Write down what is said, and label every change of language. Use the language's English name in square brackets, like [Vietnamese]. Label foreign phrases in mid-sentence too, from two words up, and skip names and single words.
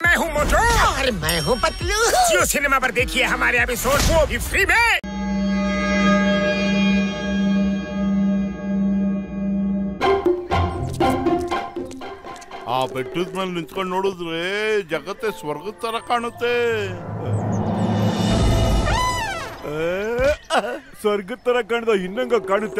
[Hindi] हूँ मोटू और मैं हूँ पतलू। जियो सिनेमा पर देखिए हमारे एपिसोड, वो भी फ्री में। [Kannada] ಆ ಬೆಟ್ಟದ ಮೇಲೆ ನಿಂತ್ಕೊಂಡು ನೋಡಿದ್ರೆ ಜಗತ್ತೇ ಸ್ವರ್ಗದ ತರ ಕಾಣುತ್ತೆ. ಸ್ವರ್ಗದ ತರ ಕಾಣ್ದ ಇನ್ನಂಗ ಕಾಣುತ್ತೆ.